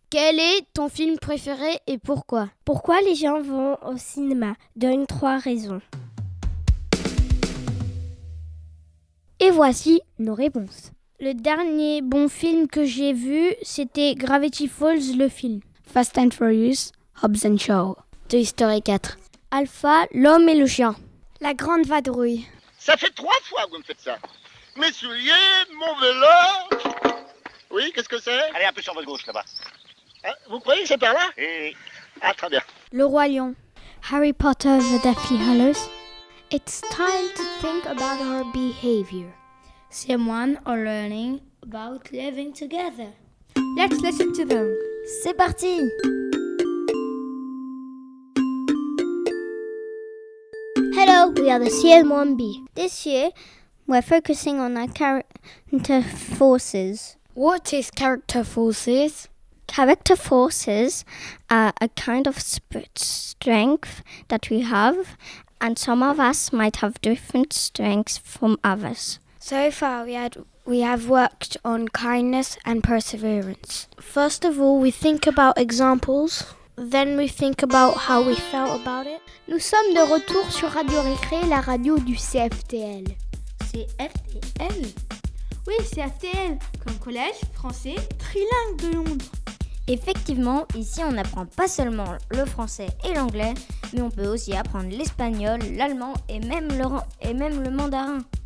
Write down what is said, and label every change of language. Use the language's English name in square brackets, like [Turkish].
[French] Quel est ton film préféré et pourquoi? Pourquoi les gens vont au cinéma? Donne 3 raisons. Et voici nos réponses. Le dernier bon film que j'ai vu, c'était Gravity Falls, le film. Fast and Furious, Hobbs and Shaw. Toy Story 4. Alpha, l'homme et le chien. La grande vadrouille. Ça fait 3 fois que vous me faites ça. Mes souliers, mon vélo. Oui, qu'est-ce que c'est? Allez, un peu sur votre gauche, là-bas. Hein, vous croyez que c'est par là? Oui. Ah, très bien. Le Roi Lion. Harry Potter, the Deathly Hallows. [English] It's time to think about our behavior. Someone are learning about living together. Let's listen to them. C'est parti. Hello, we are the CM1B. This year, we're focusing on our character forces. What is character forces? Character forces are a kind of strength that we have, and some of us might have different strengths from others. So far we have worked on kindness and perseverance. First of all, we think about examples. Then we think about how we felt about it. [French] Nous sommes de retour sur Radio Récré, la radio du CFTL. CFTL? Oui, CFTL, comme Collège français trilingue de Londres. Effectivement, ici on n'apprend pas seulement le français et l'anglais, mais on peut aussi apprendre l'espagnol, l'allemand et même le mandarin.